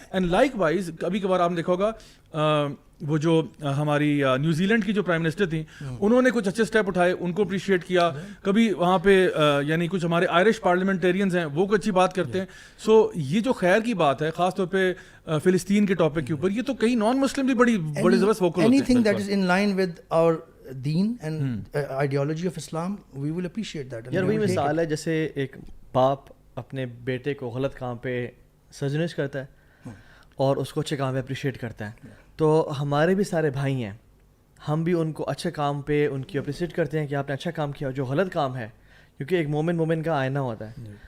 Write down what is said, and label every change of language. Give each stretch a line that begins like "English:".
Urdu: And like wise کبھی کبھار آپ نے دیکھا ہوگا وہ جو ہماری نیوزی لینڈ کی جو پرائم منسٹر تھیں, انہوں نے کچھ اچھے اسٹیپ اٹھائے, ان کو اپریشیٹ کیا. کبھی وہاں پہ یعنی کچھ ہمارے آئرش پارلیمنٹیرینز ہیں, وہ کوئی اچھی بات کرتے ہیں. سو یہ جو خیر کی بات ہے, خاص طور پہ فلسطین کے ٹاپک کے اوپر, یہ تو کئی نان مسلم بھی بڑی زبردست ووکل ہوتے ہیں.
English: anything that is in line with our deen and ideology of Islam, we will appreciate that.
Urdu: یار وہی مثال ہے جیسے ایک باپ اپنے بیٹے کو غلط کام پہ سرزنش کرتا ہے اور اس کو اچھے کام پہ اپریشیٹ کرتا ہے. تو ہمارے بھی سارے بھائی ہیں, ہم بھی ان کو اچھے کام پہ ان کی اپریشیٹ کرتے ہیں کہ آپ نے اچھا کام کیا, جو غلط کام ہے, کیونکہ ایک مومن کا آئینہ ہوتا ہے.